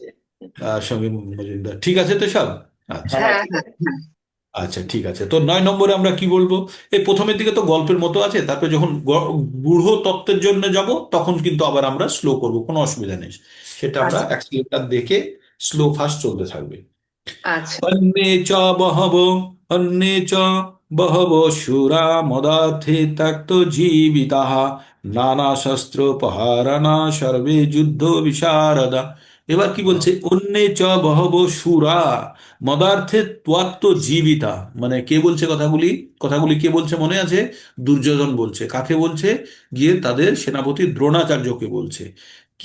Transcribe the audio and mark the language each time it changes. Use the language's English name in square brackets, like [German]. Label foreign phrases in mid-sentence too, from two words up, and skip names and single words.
[Bangla] সমীর মজুমদার, ঠিক আছে তো সব? আচ্ছা, হ্যাঁ হ্যাঁ হ্যাঁ আচ্ছা, ঠিক আছে। তো 9 নম্বরে আমরা কি বলবো? এই প্রথমের দিকে তো গল্পের মতো আছে, তারপরে যখন গূঢ় তত্ত্বের জন্য যাব তখন কিন্তু আবার আমরা স্লো করব, কোনো অসুবিধা নেই। সেটা আমরা আচ্ছা অ্যাক্সিলেটর দেখে [English] slow fast [Bangla] চলতে থাকবে। আচ্ছা [Sanskrit] अन्ये च बहवो अन्ये च बहवो शूरा मदार्थे त्यक्तो जीविताः নানা শস্ত্রোপহারাণা সর্বে যুদ্ধ বিশারদা। [Bangla] এবার কি বলছে? [Sanskrit] অন্যে চ বহব সুরা মদার্থে ত্বত্ত জীবিতা। [Bangla] মানে কে বলছে কথাগুলি? কথাগুলি কে বলছে মনে আছে? দুর্যোধন বলছে। কাকে বলছে? গিয়ে তাদের সেনাপতি দ্রোণাচার্যকে বলছে। কি